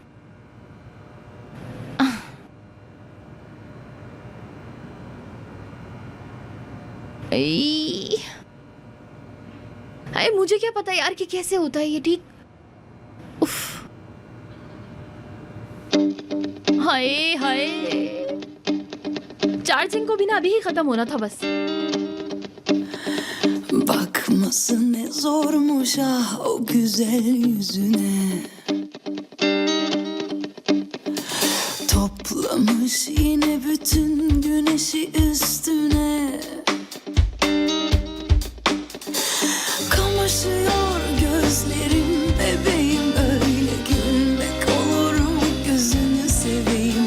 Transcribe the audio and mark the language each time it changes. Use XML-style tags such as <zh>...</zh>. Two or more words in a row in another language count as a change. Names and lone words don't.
<hi>अरे मुझे क्या पता यार कि कैसे होता है ये ठीक। उफ। हाय हाय, चार्जिंग को भी ना अभी ही खत्म होना था बस।</hi> <tr>Bakması ne zormuş ah o güzel yüzüne. Toplamış yine bütün güneşi üstüne. Kamaşıyor gözlerim bebeğim, öyle gülmek olur mu gözünü seveyim.</tr>